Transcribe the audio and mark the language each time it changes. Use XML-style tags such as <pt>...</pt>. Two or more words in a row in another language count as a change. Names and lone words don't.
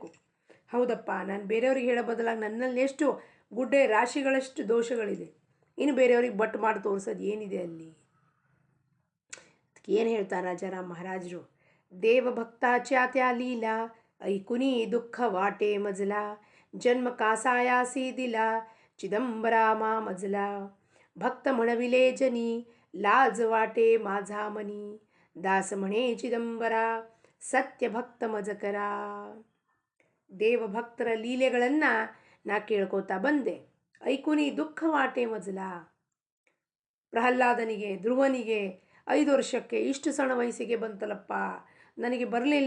<kn>ಹೌದಪ್ಪ, ನಾನು ಬೇರೆಯವ್ರಿಗೆ ಹೇಳೋ ಬದಲಾಗಿ ನನ್ನಲ್ಲಿ ಎಷ್ಟು ಗುಡ್ಡೆ ರಾಶಿಗಳಷ್ಟು ದೋಷಗಳಿದೆ, ಇನ್ನು ಬೇರೆಯವ್ರಿಗೆ ಬಟ್ ಮಾಡಿ ತೋರಿಸೋದು ಏನಿದೆ ಅಲ್ಲಿ? ಏನು ಹೇಳ್ತಾರೆ ರಾಜಾರಾಮ್ ಮಹಾರಾಜರು?</kn> <mr>देवभक्ताच्यात्य लीला ऐकुनी दुःख वाटे मजला जन्म कासायासी दिला चिदंबरामा मजला भक्त म्हणविले जनी लाज वाटे माझा मनी दास म्हणे चिदंबर सत्य भक्त मजकर.</mr> <kn>ದೇವಭಕ್ತರ ಲೀಲೆಗಳನ್ನು ನಾ ಕೇಳ್ಕೋತಾ ಬಂದೆ.</kn> <mr>ऐकुनी दुःख वाटे मजला.</mr> <kn>ಪ್ರಹ್ಲಾದನಿಗೆ, ಧ್ರುವನಿಗೆ 5 ವರ್ಷಕ್ಕೆ ಇಷ್ಟು ಸಣ್ಣ ವಯಸ್ಸಿಗೆ ಬಂತಲ್ಲಪ್ಪ, ನನಗೆ ಬರಲಿಲ್ಲ.</kn>